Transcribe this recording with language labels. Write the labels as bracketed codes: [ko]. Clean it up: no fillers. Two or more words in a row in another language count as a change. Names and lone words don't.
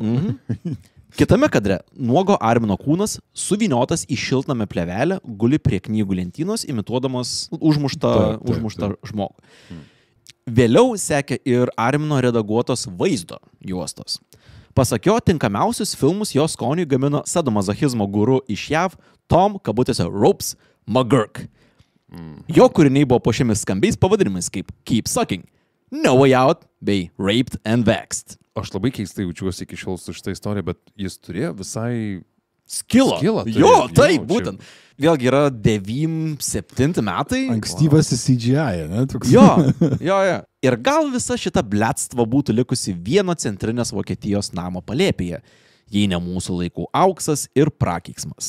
[lt] Kitame kadre nuogo Armino kūnas suvyniotas į šiltnamio plėvelę guli prie knygų lentynos, imituodamas užmuštą žmogų. Vėliau sekė ir Armino redaguotos vaizdo juostos. Pasak jo, tinkamiausius filmus jo skoniui gamino sadomazochizmo guru iš JAV Tom, kabutėse, Ropes McGurk. Jo kūriniai buvo puošiami skambiais pavadinimais kaip Keep Sucking, No Way Out bei Raped and Vexed. Aš labai keistai jaučiuosi iki šiol su šitą istoriją, bet jis turėjo visai skilą. Taip, būtent. Vėlgi yra 97 metai. Ankstyvas CGI, ne? Jo. Ir gal visa šita bletstva būtų likusi vieno centrinės Vokietijos namo palėpėje, jei ne mūsų laikų auksas ir prakeiksmas.